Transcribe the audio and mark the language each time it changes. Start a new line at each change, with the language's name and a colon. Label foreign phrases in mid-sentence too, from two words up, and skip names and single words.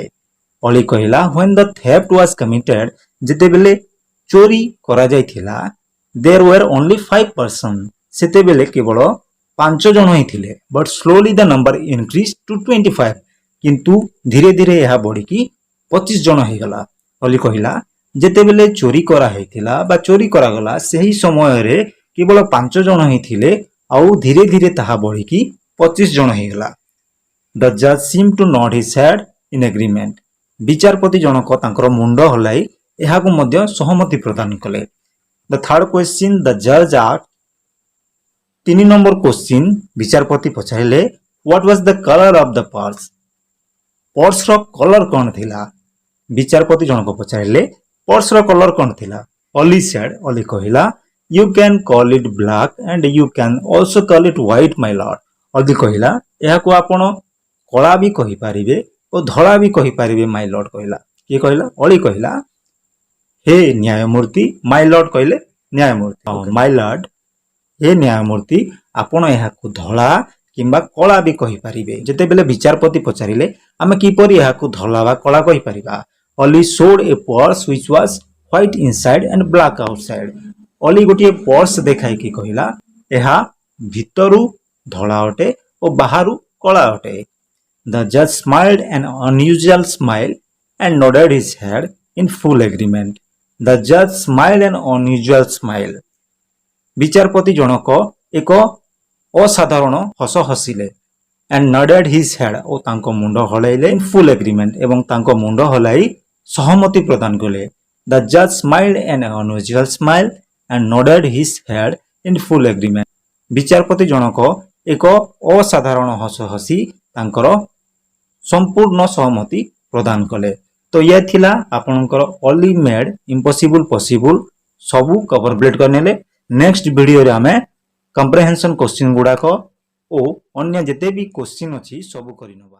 Odia: Oli କହିଲା
English: when the theft was committed
Odia: ଯେତେବେଳେ ଚୋରି କରାଯାଇଥିଲା
English: there were only 5 persons
Odia: ସେତେବେଳେ କେବଳ 5 ଜଣ ହିଁ ଥିଲେ
English: but slowly the number increased to 25
Odia: କିନ୍ତୁ ଧୀରେ ଧୀରେ ଏହା ବଢ଼ିକି 25 ଜଣ ହେଇଗଲା. Oli କହିଲା ଯେତେବେଳେ ଚୋରି କରାହେଇଥିଲା ବା ଚୋରି କରାଗଲା ସେହି ସମୟରେ କେବଳ 5 ଜଣ ହିଁ ଥିଲେ ଆଉ ଧୀରେ ଧୀରେ ତାହା ବଢ଼ିକି 25 ଜଣ ହେଇଗଲା।
English: The judge seemed to nod his head in agreement.
Odia: ବିଚାରପତି ଜଣକ ତାଙ୍କର ମୁଣ୍ଡ ହଲାଇ ଏହାକୁ ମଧ୍ୟ ସହମତି ପ୍ରଦାନ କଲେ।
English: The third question the judge asked. 3 number question
Odia: ବିଚାରପତି ପଚାରିଲେ
English: What was the color of the purse?
Odia: ପର୍ସର କଲର କ'ଣ ଥିଲା? ବିଚାରପତି ଜଣକ ପଚାରିଲେ ପର୍ସର କଲର କ'ଣ ଥିଲା?
English: ଅଲି said, ଅଲି କହିଲା You can call it black and you can also call it white my lord.
Odia: ଅଲି କହିଲା ଏହାକୁ ଆପଣ କଳା ବି କହିପାରିବେ ଓ ଧଳା ବି କହିପାରିବେ
English: my lord
Odia: କହିଲା। କିଏ କହିଲା? ଅଳି କହିଲା ହେ ନ୍ୟାୟମୂର୍ତ୍ତି,
English: my lord
Odia: କହିଲେ ନ୍ୟାୟମୂର୍ତ୍ତି।
English: my lord,
Odia: ହେ ନ୍ୟାୟମୂର୍ତ୍ତି, ଆପଣ ଏହାକୁ ଧଳା କିମ୍ବା କଳା ବି କହିପାରିବେ। ଯେତେବେଳେ ବିଚାରପତି ପଚାରିଲେ ଆମେ କିପରି ଏହାକୁ ଧଳା ବା କଳା କହିପାରିବା?
English: ଅଲି showed a purse which was white inside and black outside.
Odia: ଅଲି ଗୋଟିଏ ପର୍ସ ଦେଖାଇକି କହିଲା ଏହା ଭିତରୁ ଧଳା ଅଟେ ଓ ବାହାରୁ କଳା ଅଟେ।
English: The judge smiled an unusual smile and nodded his head in full agreement. The judge smiled an unusual smile.
Odia: ବିଚାରପତି ଜଣକ ଏକ ଅସାଧାରଣ ହସ ହସିଲେ
English: and nodded his head
Odia: ଓ ତାଙ୍କ ମୁଣ୍ଡ ହଲାଇଲେ
English: in full agreement
Odia: ଏବଂ ତାଙ୍କ ମୁଣ୍ଡ ହଲାଇ ସହମତି ପ୍ରଦାନ କଲେ।
English: The judge smiled an unusual smile and nodded his head in full agreement.
Odia: ବିଚାରପତି ଜଣକ ଏକ ଅସାଧାରଣ ହସ ହସି ତାଙ୍କର ସମ୍ପୂର୍ଣ୍ଣ ସହମତି ପ୍ରଦାନ କଲେ। ତ ଇଏ ଥିଲା ଆପଣଙ୍କର ଅଲି
English: made impossible possible
Odia: ସବୁ କମ୍ପ୍ଲିଟ୍ କରିନେଲେ। ନେକ୍ସଟ ଭିଡ଼ିଓରେ ଆମେ
English: comprehension question
Odia: ଗୁଡ଼ାକ ଓ ଅନ୍ୟ ଯେତେ ବି କ୍ୱେଶ୍ଚିନ୍ ଅଛି ସବୁ କରିନେବା।